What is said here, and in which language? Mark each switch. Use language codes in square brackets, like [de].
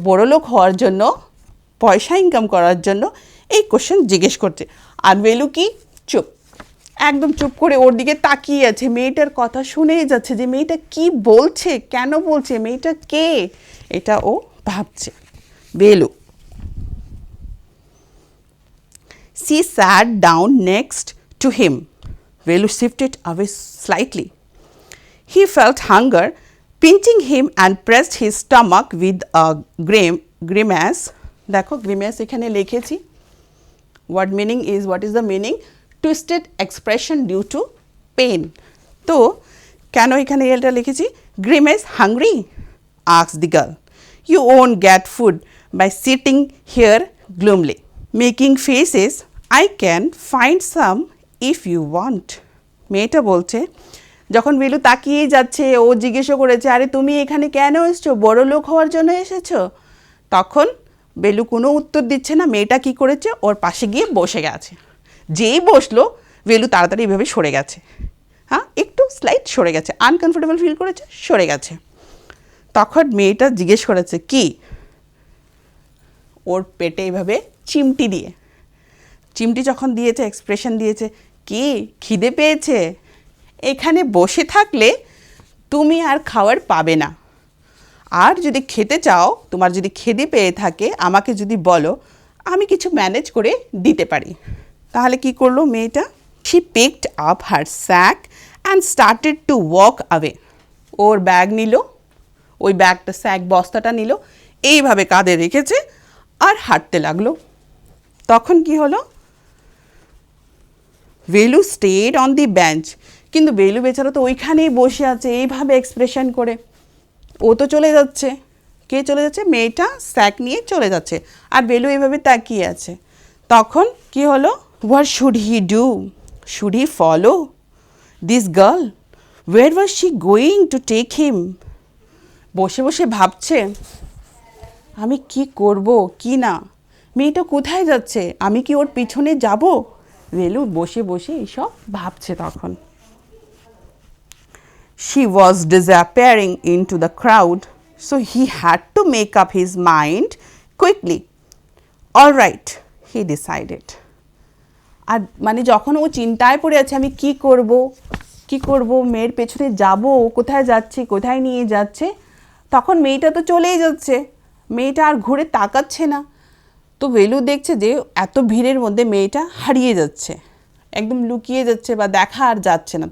[bn] বড়লোক হওয়ার জন্য, পয়সা ইনকাম করার জন্য? এই কোশ্চেন জিজ্ঞেস করছে। আর বেলু কি চুপ, একদম চুপ করে ওর দিকে তাকিয়ে আছে, মেয়েটার কথা শুনেই যাচ্ছে যে মেয়েটা কি বলছে, কেন বলছে, মেয়েটা কে, এটা ও ভাবছে। [en] Velu she sat down next to him. Velu shifted away slightly. He felt hunger pinching him and pressed his stomach with a grimace. [bn] দেখো grimace এখানে লিখেছি। [en] What meaning is, what is the meaning? Twisted expression due to pain. [bn] তো কেন এখানে এটা লিখেছি? [en] Grimace hungry? asked the girl. You won't get food by sitting here gloomily, making faces. I can find some if you want. [bn] মেয়েটা বলছে, যখন বেলু তাকিয়ে যাচ্ছে, ও জিজ্ঞেসও করেছে আরে তুমি এখানে কেন এসছো, বড় লোক হওয়ার জন্য এসেছো? তখন বেলু কোনো উত্তর দিচ্ছে না। মেয়েটা কি করেছে, ওর পাশে গিয়ে বসে গেছে। যেই বসলো বেলু তাড়াতাড়ি এভাবে সরে গেছে, হ্যাঁ একটু স্লাইট সরে গেছে, আনকমফোর্টেবল ফিল করেছে, সরে গেছে। তখন মেয়েটা জিজ্ঞেস করেছে কি, ওর পেটে এইভাবে চিমটি দিয়ে, চিমটি যখন দিয়েছে, এক্সপ্রেশন দিয়েছে কি খিদে পেয়েছে, এখানে বসে থাকলে তুমি আর খাবার পাবে না, আর যদি খেতে চাও, তোমার যদি খিদে পেয়ে থাকে, আমাকে যদি বলো, আমি কিছু ম্যানেজ করে দিতে পারি। তাহলে কি করলো মেয়েটা? [en] she picked up her sack and started to walk away. [bn] Or bag নিল, ওই ব্যাগটা স্যাক বস্তাটা নিল, এইভাবে কাঁধে রেখেছে আর হাঁটতে লাগলো। তখন কি হলো, ভেলু [en] stayed on the bench, [bn] কিন্তু ভেলু বেচারা তো ওইখানেই বসে আছে এইভাবে এক্সপ্রেশন করে। ও তো চলে যাচ্ছে। কে চলে যাচ্ছে? মেয়েটা স্যাক নিয়ে চলে যাচ্ছে, আর ভেলু এইভাবে তাকিয়ে আছে। তখন কি হলো, [en] What should he do? Should he follow this girl? Where was she going to take him? [bn] বসে বসে ভাবছে আমি কি করব কি না, মেয়েটা কোথায় যাচ্ছে, আমি কি ওর পিছনে যাব? ভেলু বসে বসে এইসব ভাবছে। [en] তখন she was disappearing into the crowd, so he had to make up his mind quickly. All right, he decided. [bn] আর মানে যখন ও চিন্তায় পড়ে আছে আমি কি করব কি করব, মেয়ের পেছনে যাব, কোথায় যাচ্ছে, কোথায় নিয়ে যাচ্ছে, তখন মেয়েটা তো চলেই যাচ্ছে, মেয়েটা আর ঘুরে তাকাচ্ছে না। তো বেলু দেখছে যে এত ভিড়ের মধ্যে মেয়েটা হারিয়ে যাচ্ছে, একদম লুকিয়ে যাচ্ছে বা দেখা আর যাচ্ছে না।